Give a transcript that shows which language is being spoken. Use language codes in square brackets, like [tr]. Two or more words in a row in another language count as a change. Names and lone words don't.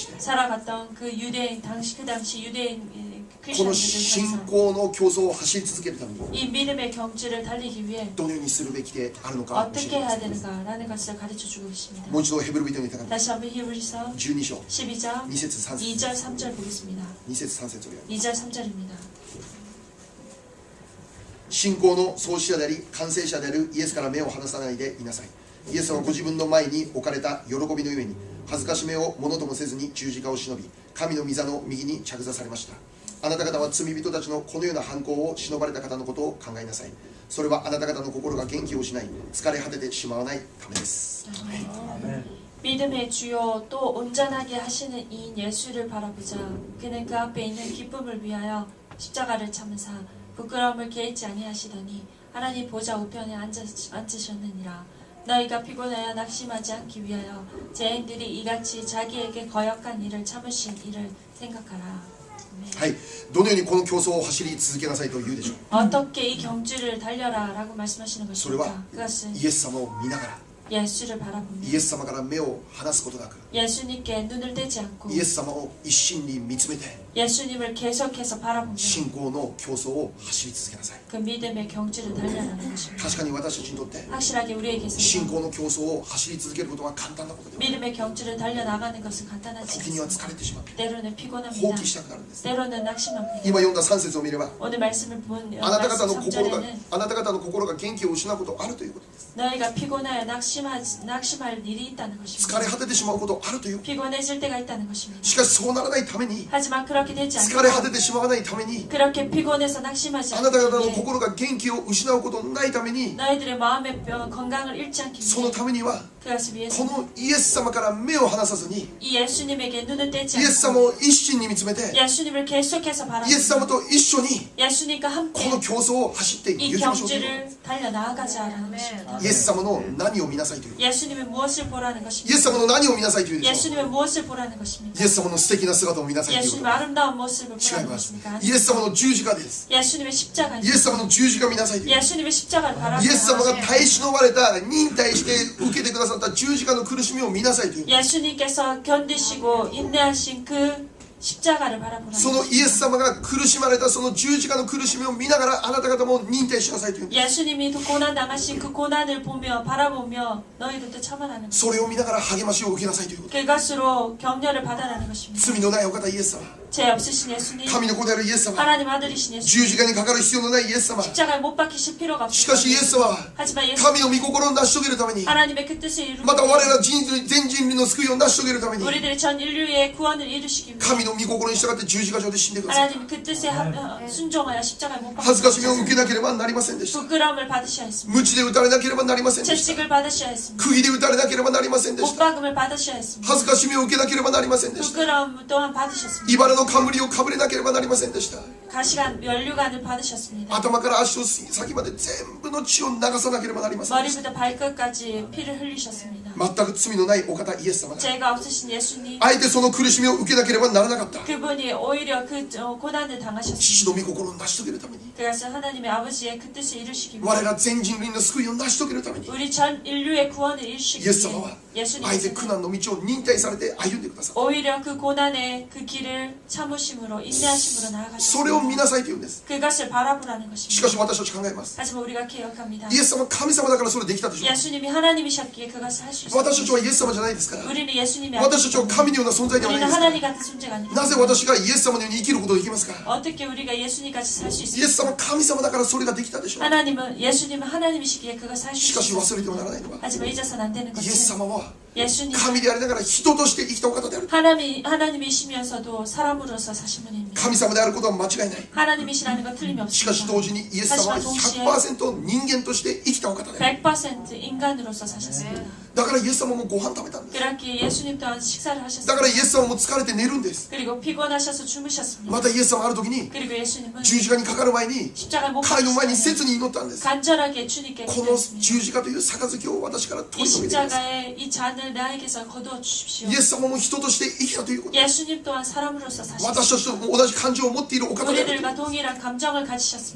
[ko] 살아갔던 그 유대인 그 당시 유대인 [ja] この [ko] 크리스천들을 [ja] 信 [ko] 통해서 [ja] 仰の競争を走り続けるために [ko] 이 믿음의 경주를 달리기 위해 [ja] どのようにするべきであるのか教え [ko] 어떻게 [ja] てくだ [ko] 해야 [ja] さい [ko] 되는가라는 것을 가르쳐 주고 있습니다. [ja] もう一度ヘブル人の手紙 [ko] 다시 한번 히브리서 [ja] 12章 [ko] 12장 [ja] 2 節3節 [ko] 2절 3절 보겠습니다. [ja] 2 節3節を読み [ko] 2절 3절입니다. [ja] 信仰の創始者であり完成者であるイエスから目を離さないでいなさいイエス様はご自分の前に置かれた喜びのゆえに恥ずかしめをものともせずに十字架を忍び、神の御座の右に着座されました。あなた方は罪人たちのこのような犯行を忍ばれた方のことを考えなさい。それはあなた方の心が元気を失い疲れ果ててしまわないためです。 [ko] 믿음의 주요 또 온전하게 하시는 이인 예수를 바라보자. 그는 그 앞에 있는 기쁨을 위하여 십자가를 참으사 부끄러움을 개의치 아니하시더니 하나님 보좌 우편에 앉으셨느니라. 너희가 피곤하여 낙심하지 않기 위하여 죄인들이 이같이 자기에게 거역한 일을 참으신 일을 생각하라. [ja] はい、どのようにこの競争を走り続けなさいと言うでしょう。 [ko] 어떻게 이 경주를 달려라라고 말씀하시는 [ja] それは [ko] 것입니까? 그것은 [ja] イエス様を見ながら [ko] 예수를 바라보며 [ja] イエス様から目を離すことなく [ko] 예수님께 눈을 떼지 않고 [ja] イエス様を一心に見つめて [ko] 예수님을 계속해서 바라보며 [ja] 信仰の競争を走り続けなさい。 [ko] 그 믿음의 경주를 달려라는 것입니다. [ja] 確かに私たちにとって [ko] 확실하게 우리에게서 [ja] 信仰の競争を走り続けることは簡単なことではない。 [ko] 믿음의 경주를 달려나가는 것은 간단하지 [ja] 時には [ko] 않습니다. [ja] 疲れてしまう。 [ko] 때로는 [ja] 放 [ko] 피곤합니다. [ja] 棄したくなるんです。 [ko] 때로는 낙심합니다. [ja] 今読んだ3節を見れば [ko] 오늘 말씀을 본 [ja] あなた方の心が [ko] 3절에는 [ja] あなた方の心が元気を失うことあるということです。 [ko] 너희가 피곤하여 낙심할 일이 있다는 [ja] 疲 [ko] 것입니다. [ja] れ果ててしまうことあるという。 [ko] 피곤해질 때가 있다는 것입니다. [ja] しかしそうならないために [ko] 하지만 그렇게 되지 [ja] 疲れ果 [ko] 않고 [ja] ててしまわないために [ko] 그렇게 피곤해서 낙심하지 [ja] あなた方の [ko] 않기 위해 [ja] 心が元気を失うことのないために [ko] 너희들의 마음의 건강을 잃지 않기 [ja] その [ko] 위해 [ja] ためには [ko] 그것을 [ja] こ [ko] 위해서 [ja] のイエス様から目を離さずに [ko] 이 예수님에게 눈을 떼지 [ja] イエス様 [ko] 않고 [ja] を一心に見つめて [ko] 예수님을 계속해서 [ja] イエス様 [ko] 바라보고 [ja] と一緒に [ko] 예수님과 [ja] こ [ko] 함께 [ja] の競争を走ってい [ko] 이 [ja] きましょうという [ko] 경주를 달려 나아가자라는 것입니다. [ja] イエス様の何を見なさいという [ko] 예수님은 무엇을 보라는 [ja] イエ [ko] 것입니다. [ja] ス様の何を見なさいというでしょ [ko] 예수님은 무엇을 보라는 것입니다. [ja] う。イエス様の素敵な姿を見なさいというこ [ko] 예수님의 [ja] と [ko] 아름다운 모습을 [ja] 違い [ko] 보라는 [ja] ます。 [ko] 것입니까? [ja] イエス様の十字架です。 [ko] 예수님의 [ja] イ [ko] 십자가입니다. [ja] エス様の十字架を見なさいという。 [ko] 예수님의 십자가를 [ja] イエス様 [ko] 바라보라. [ja] が耐え忍ばれた忍耐して受けてくださった十字架の苦しみを見なさいという。 [ko] 예수님께서 견디시고 인내하신 그 십자가를 바라보라. [ja] そのイエス様が苦しまれたその十字架の苦しみを見ながらあなた方も忍耐しなさいという。 [ko] 예수님이 고난 당하신 그 고난을 보며 바라보며 너희들도 참아라는 것. [ja] それを見ながら励ましを受けなさいということ。 [ko] 그것으로 격려를 받아라는 것입니다. [ja] 罪のないお方イエス様、 [ko] 죄 없으신 예수님, [ja] 神の子であるイエス様、 [ko] 하나님 아들이신 예수님, [ja] 十字架にかかる必要のないイエス様。 [ko] 십자가에 못 박히실 필요가 [ja] しかしイエ [ko] 없습니다. [ja] ス様は [ko] 하지만 예수 [ja] 神の御心を成し遂げるために、 [ko] 하나님의 그 뜻을 이루기 [ja] また我 [ko] 위해 [ja] ら全人類の救いを成し遂げるために、 [ko] 우리들의 전 인류의 구원을 이루시기 위해 [ja] 神の御心に従って十字架上で死んでください。 [ko] 하나님 그 뜻에 순종하여 십자가에 못 [ja] 恥ずかしみを [ko] 박히셨습니다. [ja] 受けなければなりませんでした。 [ko] 부끄러움을 받으셔야 했습니다. [ja] 鞭で打たれなければなりませんでした。 [ko] 채찍을 받으셔야 했습니다. [ja] 釘で打たれなければなりませんでし [ko] 못 [ja] た。 [ko] 박음을 받으셔야 했습니다. [ja] 恥ずかしみを受けなければなりませんでした。 [ko] 부끄러움 또한 받으셨습니다. [ja] 茨の冠をかぶれなければなりませんでした。 [ko] 가시관 면류관을 받으셨습니다. [ja] 頭から足の先まで全部の血を流さなければなりませんでした。 [ko] 머리부터 발끝까지 피를 흘리셨습니다. [ja] 全く罪のないお方イエス様が [ko] 죄가 없으신 예수님, [ja] あえてその苦しみを受けなければならなかった。 [ko] 그분이 오히려 그 고난을 [ja] 父 [ko] 당하셨습니다. [ja] の御心を成し遂げるために、 [ko] 그것은 하나님의 아버지의 그 뜻을 이루시기 [ja] 我 [ko] 위해 [ja] ら全人類の救いを成し遂げるために、 [ko] 우리 전 인류의 구원을 이루시기 [ja] イエス様は [ko] 위해 [ja] あえて苦 [ko] 예수님께서는 [ja] 難の道を忍耐されて歩んでください。 [ko] 오히려 그 고난의 그 길을 참으심으로 인내하심으로 [ja] それを見 [ko] 나아가셨습니다. [ja] なさいと言うんです。 [ko] 그것을 바라보라는 [ja] しか [ko] 것입니다. [ja] し私たち考えます。 [ko] 하지만 우리가 기억합니다. [ja] イエス様は神様だからそれできたでしょう。 [ko] 예수님이 하나님이셨기에 그것을 할 수 [ja] 私たち [ko] 있습니다. [ja] はイエス様じゃないですから。 [ko] 우리는 예수님이 [ja] 私たちは [ko] 아니기 [ja] 神のような存在ではない [ko] 우리는 [ja] ですから。 [ko] 하나님 같은 존재가 아닙니다. [ja] なぜ私がイエス様のように生きることができますか。 [ko] 어떻게 우리가 예수님같이 살 수 [ja] イエス様 [ko] 있습니까? [ja] は神様だからそれができたでしょう。 [ko] 예수님은 하나님이시기에 그것을 할 [ja] し [ko] 수 [ja] かし [ko] 있습니다. [ja] 忘れてはならないのは、 [ko] 하지만 잊어서는 안 되는 [ja] イエス [ko] 것은 [ja] 様は [ko] 예수님 [ja] 神でありながら人として生きたお方である。 [ko] 하나님이시면서도 사람으로서 사신 분입니다. [ja] 神様であることは間違いない。 [ko] 하나님이시라는 건 틀림이 [ja] しかし [ko] 없습니다. [ja] 同時にイエス様は 100% 人間として生きたお方である。 [ko] 100% 인간으로서 사셨습니다. [ja] だからイエス様もご飯食べたんです。 [ko] 그렇기에 예수님 또한 식사를 [ja] だ [ko] 하셨습니다. [ja] からイエス様も疲れて寝るんです。 [ko] 그리고 피곤하셔서 주무셨습니다. [ja] またイエス様はある時に [ko] 그리고 예수님은 [ja] 十字架にかかる前に [ko] 십자가에 못 [ja] 彼の前に [ko] 박히시기 [ja] 切に祈ったんです。 [ko] 간절하게 주님께 [ja] この [ko] 기도했습니다. [ja] 十字架という杯を私から取 [ko] 이 [ja] り除いてください。 [ko] 십자가의 이 잔을 나에게서 거두어 주십시오. [ja] イエス様も人として生きたということ。 [ko] 예수님 또한 사람으로서 [ja] 私 [ko] 사셨습니다. [ja] たちと同じ感情を持っているお方である。 [ko] 우리들과 동일한 감정을 가지셨습니다.